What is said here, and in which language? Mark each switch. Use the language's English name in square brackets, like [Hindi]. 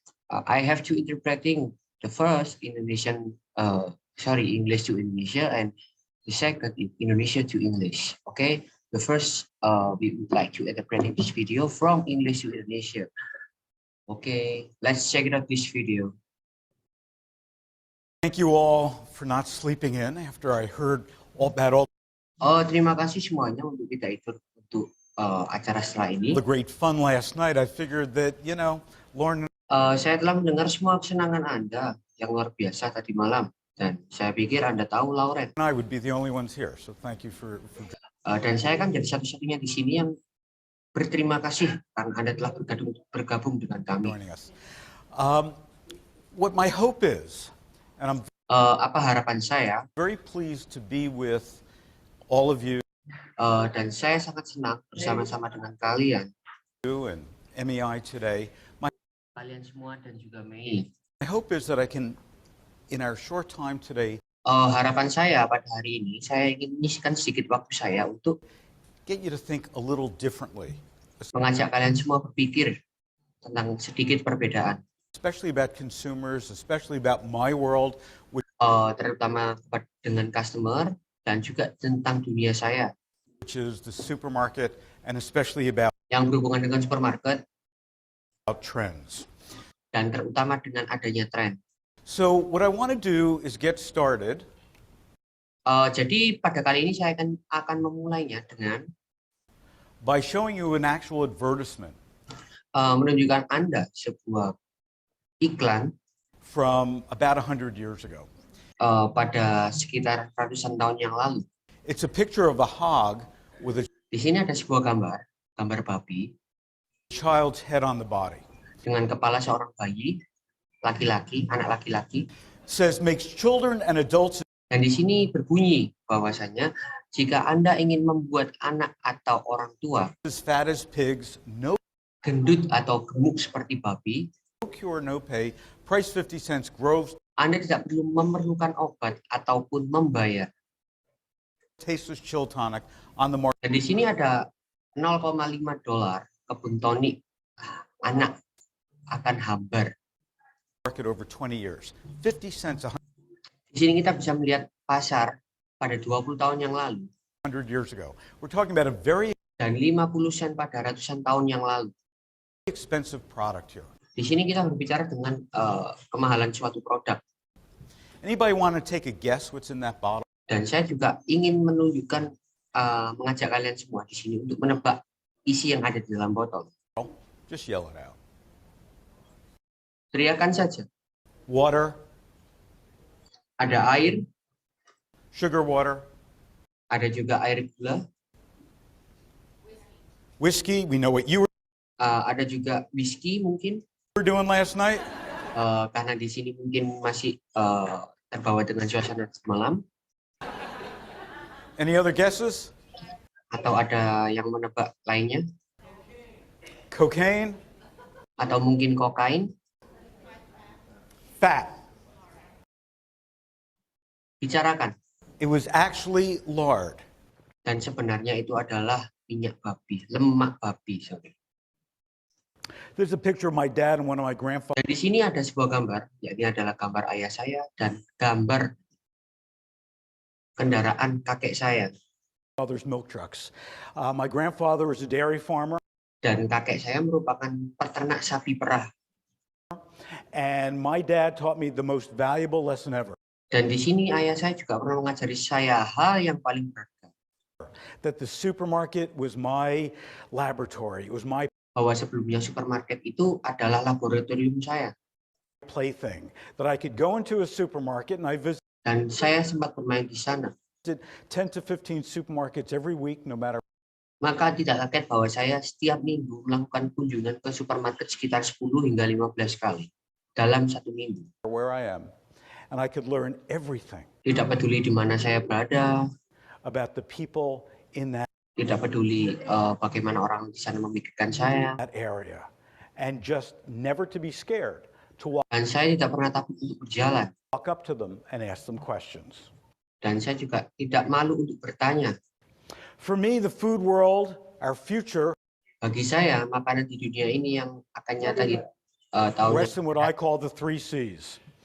[English] I have to interpreting the first Indonesian, English to Indonesia, and the second Indonesia to English. Okay, the first we would like to interpreting this video from English to Indonesia. Okay, let's check it out this video. Thank you all for not sleeping in after I heard all [Indonesian] Terima kasih semuanya untuk kita ikut untuk acara setelah ini. [English] the great fun last night. I figured that, Lauren [Indonesian] Saya telah mendengar semua kesenangan Anda yang luar biasa tadi malam, dan saya pikir Anda tahu Lauren. [English] and I would be the only ones here. So thank you for [Indonesian] Dan saya kan jadi satu-satunya di sini yang berterima kasih karena Anda telah bergabung dengan kami. [English] joining us. What my hope is, and I'm [Indonesian] Apa harapan saya, [English] very pleased to be with all of you [Indonesian] dan saya sangat senang bersama-sama dengan kalian [English] and MEI today. [Indonesian] kalian semua dan juga Mei. [English] My hope is that I can, in our short time today, [Indonesian] Harapan saya pada hari ini, saya ingin menyisihkan sedikit waktu saya untuk [English] get you to think a little differently, [Indonesian] mengajak kalian semua berpikir tentang sedikit perbedaan, [English] especially about consumers, especially about my world, [Indonesian] terutama dengan customer dan juga tentang dunia saya [English] which is the supermarket, and especially about [Indonesian] yang berhubungan dengan supermarket [English] trends. [Indonesian] dan terutama dengan adanya tren. [English] So what I want to do is get started [Indonesian] Jadi pada kali ini saya akan memulainya dengan [English] by showing you an actual advertisement [Indonesian] menunjukkan Anda sebuah iklan [English] from about 100 years ago. [Indonesian] pada sekitar ratusan tahun yang lalu. [English] It's a picture of a hog with a [Indonesian] Di sini ada sebuah gambar babi [English] child's head on the body. [Indonesian] dengan kepala seorang bayi, anak laki-laki. [English] It says makes children and adults [Indonesian] Dan di sini berbunyi bahwasanya jika Anda ingin membuat anak atau orang tua [English] as fat as pigs, no [Indonesian] gendut atau gemuk seperti babi, [English] cure, no pay, price 50 cents, grows, [Indonesian] Anda tidak perlu memerlukan obat ataupun membayar. [English] tasteless chill tonic on the market. [Indonesian] Dan di sini ada $0,5 kebun tonik anak akan hambar. [English] Over 20 years. 50 cents [Indonesian] Di sini kita bisa melihat pasar pada 20 tahun yang lalu [English] 100 years ago. We're talking about a very [Indonesian] dan 50 sen pada ratusan tahun yang lalu. [English] expensive product here. [Indonesian] Di sini kita berbicara dengan kemahalan suatu produk. [English] Anybody want to take a guess what's in that bottle? [Indonesian] Dan saya juga ingin menunjukkan, mengajak kalian semua di sini untuk menebak isi yang ada di dalam botol. [English] Just yell it out. [Indonesian] Teriakan saja. [English] Water, [Indonesian] Ada air, [English] sugar water, [Indonesian] ada juga air gula, [English] whiskey. We know what you [Indonesian] ada juga whisky mungkin, [English] were doing last night. [Indonesian] karena di sini mungkin masih terbawa dengan suasana malam. [English] Any other guesses? [Indonesian] Atau ada yang menebak lainnya, [English] Cocaine, [Indonesian] atau mungkin kokain. [English] fat. [Indonesian] Bicarakan. [English] It was actually lard. [Indonesian] Dan sebenarnya itu adalah minyak babi, lemak babi. [English] Sorry. There's a picture of my dad and one of my grandfathers. [Indonesian] Dan di sini ada sebuah gambar, yakni adalah gambar ayah saya dan gambar kendaraan kakek saya. [English] Milk trucks. My grandfather was a dairy farmer. [Indonesian] Dan kakek saya merupakan peternak sapi perah. [English] And my dad taught me the most valuable lesson ever. [Indonesian] Dan di sini ayah saya juga pernah mengajari saya hal yang paling berharga. [English] That the supermarket was my laboratory. It was my [Indonesian] Bahwa sebelumnya supermarket itu adalah laboratorium saya. [English] plaything. That I could go into a supermarket and I visited [Indonesian] Dan saya sempat bermain di sana. [English] 10 to 15 supermarkets every week, no matter. [Indonesian] Maka tidak kaget bahwa saya setiap minggu melakukan kunjungan ke supermarket sekitar 10 hingga 15 kali dalam satu minggu. [English] Where I am, and I could learn everything [Indonesian] Tidak peduli di mana saya berada, [English] about the people in that [Indonesian] tidak peduli bagaimana orang di sana memikirkan saya, [English] area, and just never to be scared to [Indonesian] dan saya tidak pernah takut untuk berjalan, [English] walk up to them and ask them questions. [Indonesian] dan saya juga tidak malu untuk bertanya. [English] For me, the food world, our future, [Indonesian] Bagi saya, makanan di dunia ini yang akan nyata di tahun yang [English] rests in what I call the 3 C's.